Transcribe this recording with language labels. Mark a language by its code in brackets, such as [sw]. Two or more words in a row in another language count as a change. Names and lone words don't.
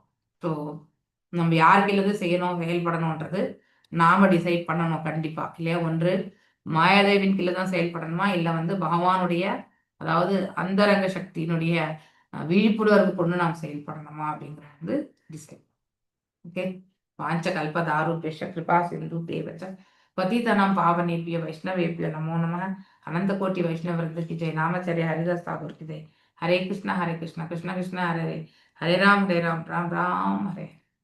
[ta] ஸோ நம்ம யாருக்கிலிருந்து செய்யணும் செயல்படணும்ன்றது நாம டிசைட் பண்ணணும் கண்டிப்பா இல்லையா. ஒன்று மாயாதேவின் கீழே தான் செயல்படணுமா, இல்லை வந்து பகவானுடைய அதாவது அந்தரங்க சக்தியினுடைய விழிப்புணர்வு கொண்டு நாம் செயல்படணுமா அப்படிங்கிறது வந்து டிசைட். [sa] ஓகே. वाञ्छा कल्पतरुभ्यश्च कृपा सिन्धुभ्य एव च पतितनां पावनेभ्यो वैष्णवेभ्यो नमो नमः। [hi] अनंत कोटि वैष्णव वृंद की जय। नामाचार्य हरिदास ठाकुर की जय। [sa] हरे कृष्ण कृष्ण कृष्ण हरे हरे, हरे राम राम राम हरे।